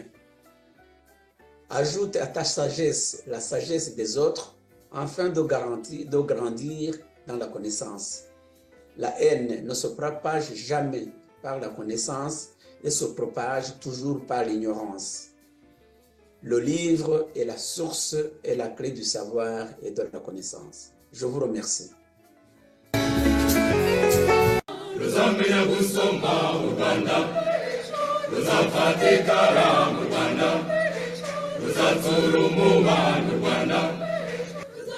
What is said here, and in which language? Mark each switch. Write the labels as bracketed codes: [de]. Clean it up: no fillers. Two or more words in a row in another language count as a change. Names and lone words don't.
[fr] Ajoute à ta sagesse la sagesse des autres afin de grandir dans la connaissance. La haine ne se propage jamais par la connaissance et se propage toujours par l'ignorance. Le livre est la source et la clé du savoir et de la connaissance. Je vous remercie. [rw] Ruzamenya gusoma mu Rwanda, ruzafatikara mu Rwanda, ruzatsura umubano mu Rwanda,